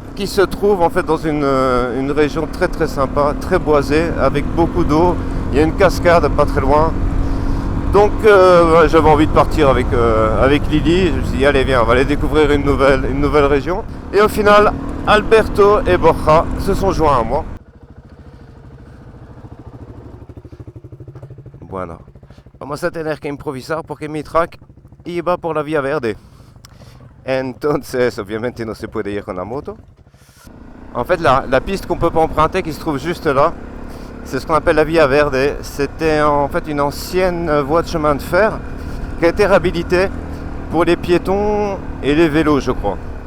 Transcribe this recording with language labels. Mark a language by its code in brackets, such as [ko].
[fr] Qui se trouve en fait dans une région très sympa, très boisée, avec beaucoup d'eau. Il y a une cascade pas très loin. Donc j'avais envie de partir avec Lily. Je me suis dit allez viens, on va aller découvrir une nouvelle région. Et au final, Alberto et Borja se sont joints à moi. [es] Bueno, vamos a tener que improvisar porque mi track iba por la vía verde. Entonces, obviamente no se puede ir con la moto. [fr] En fait, la piste qu'on peut pas emprunter, qui se trouve juste là, c'est ce qu'on appelle la Via Verde. C'était en fait une ancienne voie de chemin de fer qui a été réhabilitée pour les piétons et les vélos, je crois.